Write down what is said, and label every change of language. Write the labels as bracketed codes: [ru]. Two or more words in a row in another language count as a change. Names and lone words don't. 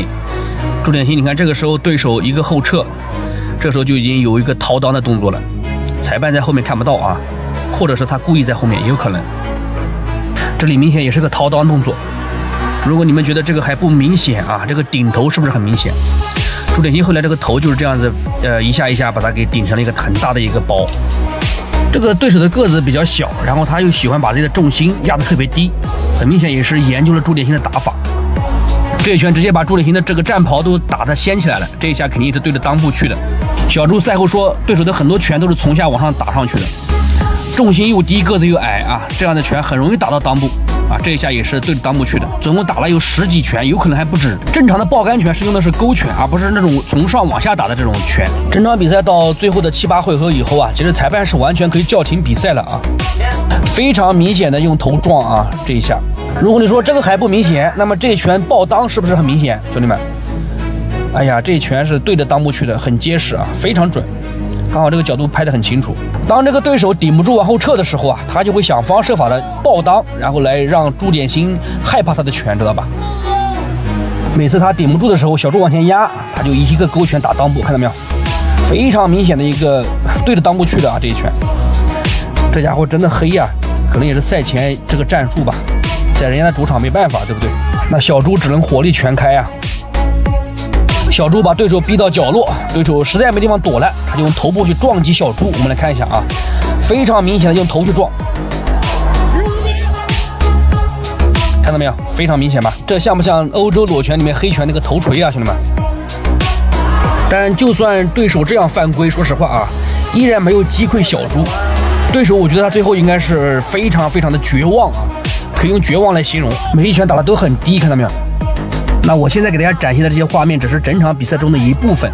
[zh] 朱典心，你看這個時候對手一個後撤，這時候就已經有一個掏襠的動作了，裁判在後面看不到啊，或者是他故意在後面也有可能。這裡明顯也是個掏襠動作。如果你們覺得這個還不明顯啊，這個頂頭是不是很明顯？朱典心後來這個頭就是這樣子，一下一下把它給頂成了一個很大的一個包。這個對手的個子比較小，然後他又喜歡把自己的重心壓得特別低，很明顯也是研究了朱典心的打法。這一拳直接把朱典心的這個戰袍都打得掀起來了，這一下肯定是對着襠部去的。小朱賽後說，對手的很多拳都是從下往上打上去的，重心又低，個子又矮啊，這樣的拳很容易打到襠部啊。這一下也是對着襠部去的，總共打了有10幾拳，有可能還不止。正常的爆桿拳是用的是勾拳，而不是那種從上往下打的這種拳。整場比賽到最後的7、8回合以後啊，其實裁判是完全可以叫停比賽了啊，非常明顯的用頭撞啊，這一下。如果你說這個還不明顯，那麼這一拳爆襠是不是很明顯，兄弟們？哎呀，這一拳是對着襠部去的，很結實啊，非常準。剛好這個角度拍得很清楚。當這個對手頂不住往後撤的時候啊，他就會想方設法的爆襠，然後來讓朱典心害怕他的拳，知道吧？每次他頂不住的時候，小朱往前壓，他就一個勾拳打襠部，看到沒有？非常明顯的一個對着襠部去的啊，這一拳。這家伙真的黑呀，可能也是賽前這個戰術吧，在人家的主場沒辦法，對不對？那小朱只能火力全開啊。小朱把对手逼到角落，对手實在沒地方躲了，他就用頭部去撞擊小朱。我們來看一下啊，非常明顯的用頭去撞，看到沒有？非常明顯吧？這像不像歐洲裸拳裡面黑拳那個頭錘啊，兄弟們？但就算對手這樣犯規，說實話啊，依然沒有擊潰小朱。對手我覺得他最後應該是非常非常的絕望啊，可以用絕望來形容。每一拳打得都很低，看到沒有？那我現在給大家展現的這些畫面只是整場比賽中的一部分。